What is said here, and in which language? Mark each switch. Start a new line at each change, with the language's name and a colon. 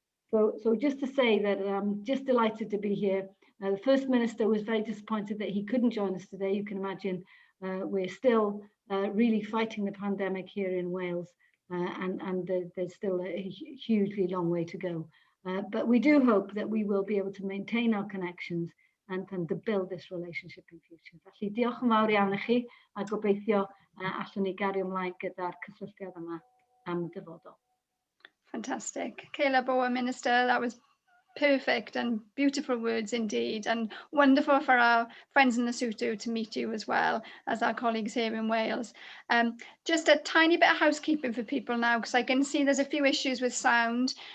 English: So just to say that I'm just delighted to be here. The First Minister was very disappointed that he couldn't join us today. You can imagine we're still really fighting the pandemic here in Wales, and there's still a hugely long way to go. But we do hope that we will be able to maintain our connections and to build this relationship in future.
Welsh: Felly diolch yn fawr iawn I chi, a gobeithio allwn ni gario ymlaen gyda'r cysylltiad yma am dyfodol.
English: Fantastic. Kayla Bower, Minister, that was perfect and beautiful words indeed, and wonderful for our friends in Lesotho to meet you as well as our colleagues here in Wales. Just a tiny bit of housekeeping for people now, because I can see there's a few issues with sound.